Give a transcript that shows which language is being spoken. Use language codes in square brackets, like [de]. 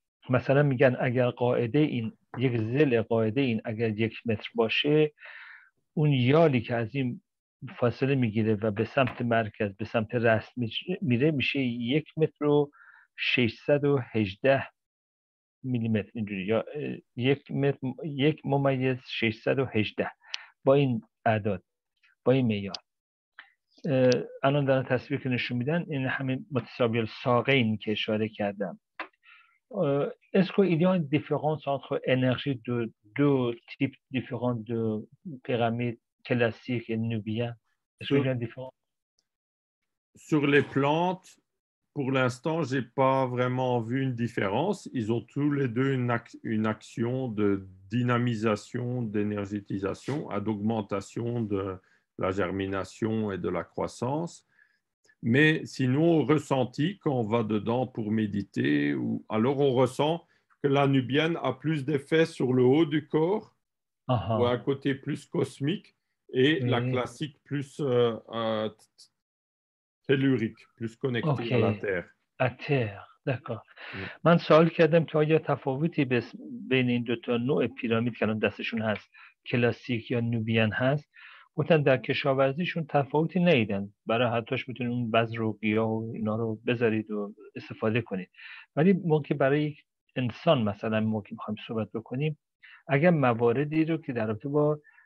[fa] مثلا میگن اگر قاعده این یک ضلع قاعده این اگر 1 متر باشه، اون یالی که از این فاصله میگیره و به سمت مرکز، به سمت رأس میره، میشه 1 متر و 618 میلیمتر اینجوری، یا 1/618 با این اعداد، با این معیار. الان دارن تصویر که نشون میدن، این همین متساوی الساقین که اشاره کردم. [fr] Est-ce qu'il y a une différence entre énergie de deux types différents de pyramides classiques et nubiennes? Est-ce qu'il y a une différence? Sur les plantes, pour l'instant, je n'ai pas vraiment vu une différence. Ils ont tous les deux une action de dynamisation, d'énergétisation, d'augmentation de la germination et de la croissance. Mais sinon, au ressenti, quand on va dedans pour méditer, alors on ressent que la nubienne a plus d'effet sur le haut du corps, ou un côté plus cosmique, et la Oui. classique plus tellurique, plus connectée à la Terre. [fa] اتر دکار من سوال کردم که آیا تفاوتی بین این دوتا نوع پیرامید که الان دستشون هست کلاسیک یا نوبیان هست گفتن در کشاورزیشون تفاوتی ندیدن برای حتاش میتونید اون بذر و گیاه و اینا رو بذارید و استفاده کنید ولی ما که برای یک انسان مثلا ما که میخوایم صحبت بکنیم اگر مواردی رو که در رابطه با